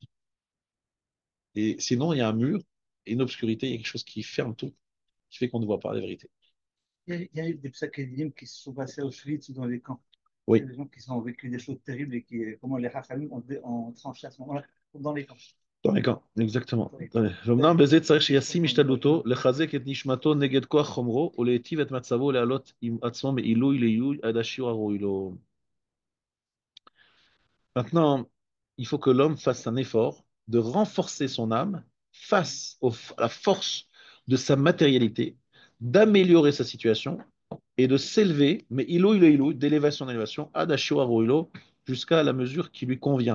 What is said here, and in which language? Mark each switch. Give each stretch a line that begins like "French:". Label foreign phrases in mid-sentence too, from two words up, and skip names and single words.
French: Et sinon, il y a un mur, et une obscurité, il y a quelque chose qui ferme tout, qui fait qu'on ne voit pas la vérité. Il y a eu des psakédim qui se sont passés à Auschwitz ou dans les camps. Il y Oui, a des gens qui ont vécu des choses terribles et qui, comment les Rachamim ont tranché à ce moment-là dans les camps. dans les camps, exactement. Dans les camps.
Hebrew: אמנם בזה צריך שישים השתדלותו, לחזק את נשמתו נגד כוח חומרו, ולהיטיב את מצבו להעלות עם עצמו מעילוי לעילוי עד השיעור הראוי לו.
French: Maintenant, il faut que l'homme fasse un effort de renforcer son âme face à la force de sa matérialité, d'améliorer sa situation et de s'élever, mais ilou, d'élévation en élévation,
Hebrew: עד השיעור לו,
French: jusqu'à la mesure qui lui convient.